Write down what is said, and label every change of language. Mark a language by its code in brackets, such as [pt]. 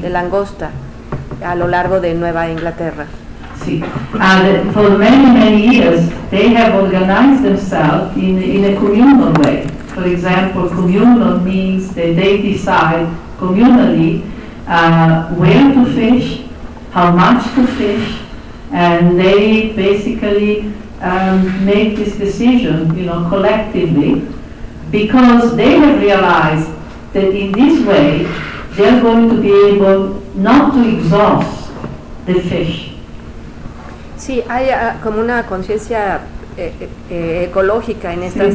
[es] De langosta a lo largo de Nueva Inglaterra. Sí. [en] And for many, many years they have organized themselves in a communal way. For example, communal means that they decide communally where to fish, how much to fish, and they basically make this decision, you know, collectively, because they have realized that in this way they are going to be able not to exhaust the fish. [es] Sí, hay como una conciencia ecológica en estas,